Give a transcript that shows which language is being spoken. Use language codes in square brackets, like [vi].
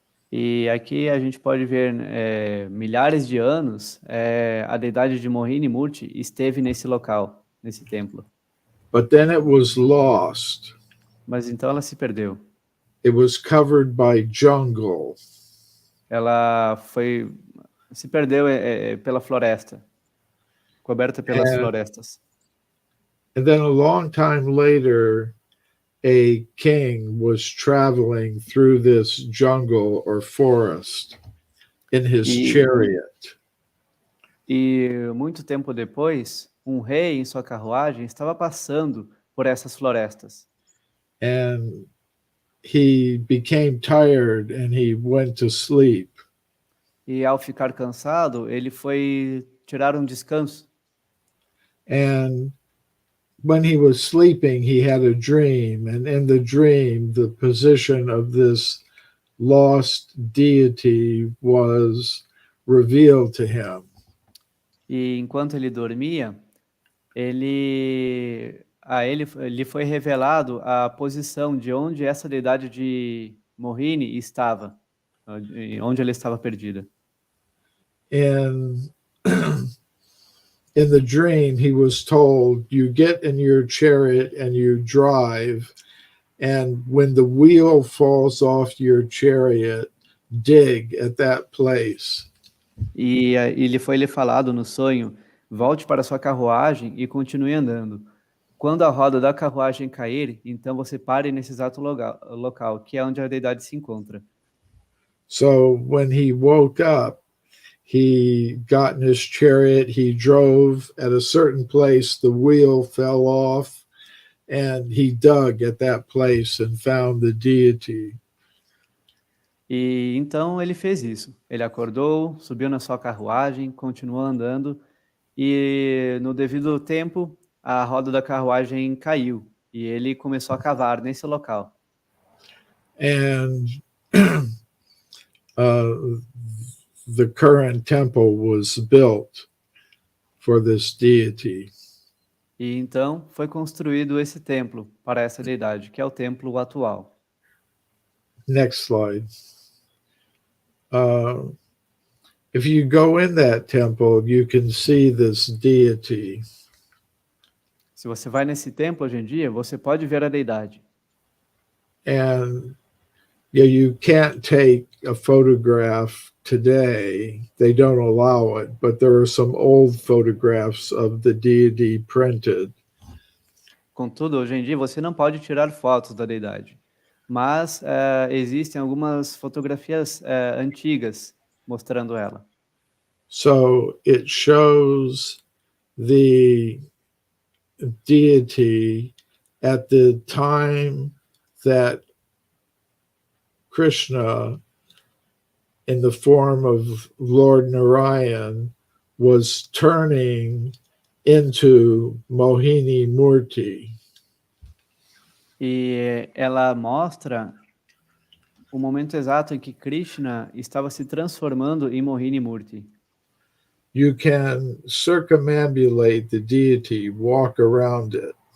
[pt] E aqui a gente pode ver milhares de anos a deidade de Mohini Murti esteve nesse local, nesse templo. [en] But then it was lost. [pt] Mas então ela se perdeu. [en] It was covered by jungle. [pt] Ela se perdeu pela floresta, coberta pelas florestas. [en] And then a long time later, a king was traveling through this jungle or forest in his chariot. [pt] E muito tempo depois, um rei em sua carruagem estava passando por essas florestas. [en] And he became tired and he went to sleep. [pt] E ao ficar cansado, ele foi tirar um descanso. [en] And when he was sleeping, he had a dream. And in the dream, the position of this lost deity was revealed to him. [pt] E enquanto ele dormia, Ele foi revelado a posição de onde essa deidade de Mohini estava, onde ela estava perdida. [en] And in the dream, he was told, you get in your chariot and you drive, and when the wheel falls off your chariot, dig at that place. [pt] E lhe falado no sonho, volte para sua carruagem e continue andando. Quando a roda da carruagem cair, então você pare nesse exato local, que é onde a deidade se encontra. [en] So when he woke up, he got in his chariot, he drove at a certain place, the wheel fell off, and he dug at that place and found the deity. [pt] E então ele fez isso. Ele acordou, subiu na sua carruagem, continuou andando, e no devido tempo, a roda da carruagem caiu, e ele começou a cavar nesse local. [en] And the current temple was built for this deity. [pt] E então foi construído esse templo para essa deidade, que é o templo atual. [en] Next slide. If you go in that temple, you can see this deity. [pt] Se você vai nesse templo hoje em dia, você pode ver a deidade. [en] And you can't take a photograph today. They don't allow it, but there are some old photographs of the deity printed. [pt] Contudo, hoje em dia você não pode tirar fotos da deidade. Mas existem algumas fotografias antigas mostrando ela. [en] So it shows the deity at the time that Krishna, in the form of Lord Narayan, was turning into Mohini Murti. [pt] E ela mostra o momento exato em que Krishna estava se transformando em Mohini Murti. [en] You can circumambulate the deity, walk around it.